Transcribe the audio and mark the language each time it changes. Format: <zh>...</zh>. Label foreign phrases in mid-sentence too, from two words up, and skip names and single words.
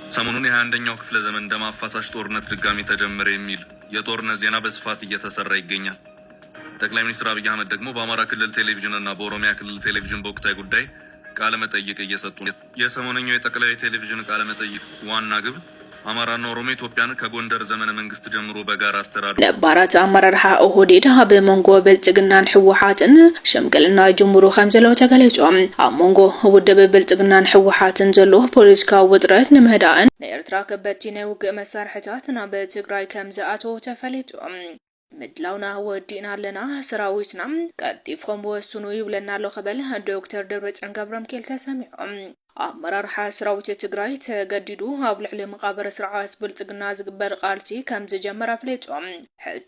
<am>ሰሞኑን የ21ኛው ክፍለ ዘመን ደም አፋሳሽ ጦርነት ድጋሚ ተጀመረ የሚል የጦርነት ዜና በስፋት እየተሰራ ይገኛል። ጠቅላይ ሚኒስትር አብይ አህመድ ደግሞ በአማራ ክልል ቴሌቪዥን እና በኦሮሚያ ክልል ቴሌቪዥን በወቅታዊ ጉዳይ ቃለ መጠይቅ እየሰጡ ነው። የሰሞነኛው የጠቅላይ ቴሌቪዥን ቃለ መጠይቅ ዋና ግብ አማራና ኦሮሞ ኢትዮጵያን ከጎንደር ዘመነ መንግስት ጀምሮ በጋራ አስተዳደሩ</am> <ti>ነባራት አመራርሓ ኦህዴድ ብመንጎ ብልጽግናን ሕወሓትን ሽምግልና ጅምሩ ከም ዘለዎ ተገሊጾም ኣብ መንጎ ውድብ ብልጽግናን ሕወሓትን ዘሎ ፖለቲካዊ ውጥረት ንምህዳእን ንኤርትራ ከበድቲ ናይ ውግእ መሳርሕታት ናብ ትግራይ ከም ዝኣተዉ ተፈሊጦም ምድላውና ወዲእና ኣለና ሰራዊትና ቀጢፍኩም ወስኑ ይብለና ኣሎ ከበል ዶክተር ደብረጽዮን ገብረሚካኤል ተሰሚዖም አመራር ሰራዊት ትግራይ ተገዲዱ ኣብ ልዕሊ መቃብር ስርዓት ብልጽግና ዝግበር ቃልሲ ከም ዝጀመረ ፍለጦም ሕቶ</ti>